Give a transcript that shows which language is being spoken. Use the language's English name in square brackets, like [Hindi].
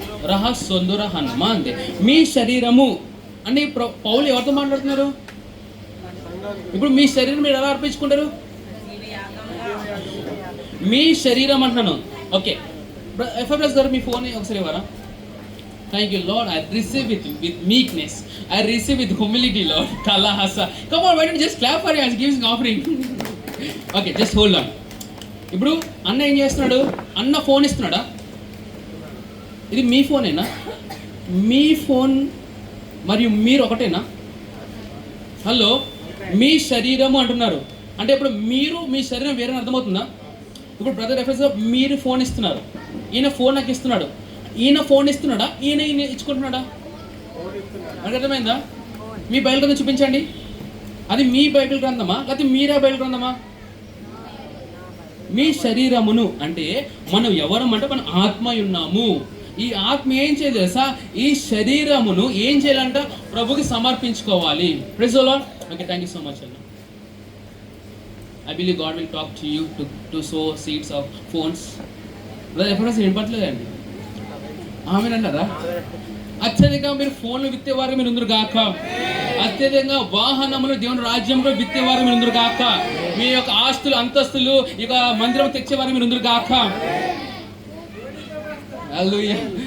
[Telugu] రహస్సొందుర హనుమ అంతే. మీ శరీరము అని పౌలు ఎవరితో మాట్లాడుతున్నారు? ఇప్పుడు మీ శరీరం మీరు ఎలా అర్పించుకుంటారు? మీ శరీరం అంటున్నాను. ఓకే, ఎఫ్ఎఫ్ఎస్ గారు మీ ఫోన్ ఒకసారి ఇవ్వరా? [English] Thank you, Lord. I receive with meekness. I receive with humility, Lord. Kalahasa. Come on, why don't you just clap for him as he gives an offering? Okay, just hold on. [Telugu] ఇప్పుడు అన్న ఏం చేస్తున్నాడు? అన్న phone ఇస్తున్నాడా? ఇది మీ ఫోనేనా? మీ phone మరియు మీరు ఒకటేనా? Hello, మీ శరీరము అంటున్నారు అంటే ఇప్పుడు మీరు మీ శరీరం వేరే అర్థమవుతుందా? ఇప్పుడు బ్రదర్ ఎఫ్ఎస్ మీరు ఫోన్ ఇస్తున్నారు, ఈయన ఫోన్ నాకు ఇస్తున్నాడు. ఈయన ఫోన్ ఇస్తున్నాడా? ఈయన ఇచ్చుకుంటున్నాడా? మనకు అర్థమైందా? మీ బైబిల్ గ్రంథం చూపించండి. అది మీ బైబిల్ గ్రంథమా లేకపోతే మీరే బైబిల్ గ్రంథమా? మీ శరీరమును అంటే మనం ఎవరం అంటే మనం ఆత్మ ఉన్నాము. ఈ ఆత్మ ఏం చేయాలి తెలుసా? ఈ శరీరమును ఏం చేయాలంట? ప్రభుకి సమర్పించుకోవాలి. Praise the lord. Okay, [English] thank you so much [Telugu] అన్న. [English] I believe God will talk to you to sow seeds of phones. [Telugu] Brother FS వినపట్లేదండి? ఆమెనంటారా? అత్యధికంగా మీరు ఫోన్లు విత్తేవారు మీరు ఉందరు గాక, అత్యధికంగా వాహనములు దేవుని రాజ్యంలో విత్తేవారు మీరు ఉందరు గాక, మీ యొక్క ఆస్తులు అంతస్తులు ఇక మందిరం తెచ్చేవారు మీరు ఉందరు గాక. హల్లెలూయా.